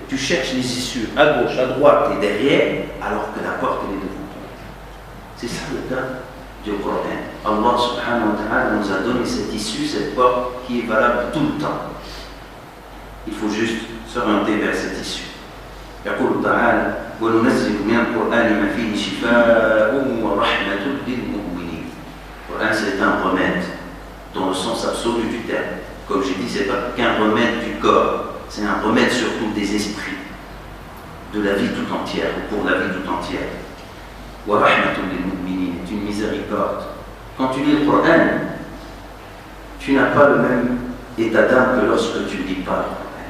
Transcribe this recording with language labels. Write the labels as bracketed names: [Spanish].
[French] Tu cherches les issues à gauche, à droite et derrière, alors que la porte, elle est devant toi. C'est ça le cas du Coran. Allah subhanahu wa ta'ala nous a donné cette issue, cette porte qui est valable tout le temps. Il faut juste s'orienter vers cette issue. [Arabic] يقول تعالى وننزل من القرآن ما فيه شفاء ورحمة للمؤمنين. [French] Le Coran, c'est un remède dans le sens absolu du terme. Comme j'ai dit, ce n'est pas qu'un remède du corps, c'est un remède surtout des esprits, de la vie tout entière, ou pour la vie tout entière. [Arabic] ورحمة للمؤمنين, [French] c'est une miséricorde. Quand tu lis le Coran, tu n'as pas le même état d'âme que lorsque tu ne lis pas le Coran.